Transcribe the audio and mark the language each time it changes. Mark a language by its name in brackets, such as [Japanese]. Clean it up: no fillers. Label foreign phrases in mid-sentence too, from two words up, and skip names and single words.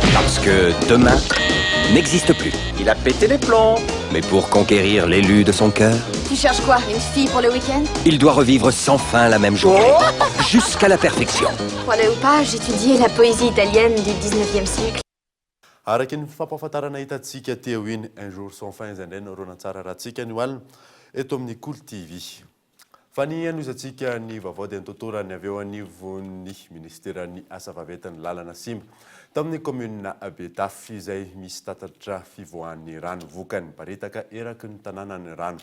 [French] Parce que demain n'existe plus. Il a pété les plombs. Mais pour conquérir l'élu de son cœur, Tu cherches quoi? Une fille pour le week-end? il doit revivre sans fin la même journée, jusqu'à la perfection. Crois-le ou pas, j'étudiais la poésie italienne du 19e siècle. [Malagasy] araky ny fampahafantarana hitantsika teo iny un jour sans fin izay indray noronantsara rahantsika ny oalina eto amin'ny Cool TV. Fa ny anozatsika ny vaovao dia nitotorany avy eo anivon'ny ministeran'ny asa vaventan'ny lalana simba tamin'ny commune Betafy izay misy tatatra fivoahan'ny rano vokany paritaka eraky ny tanànany rano.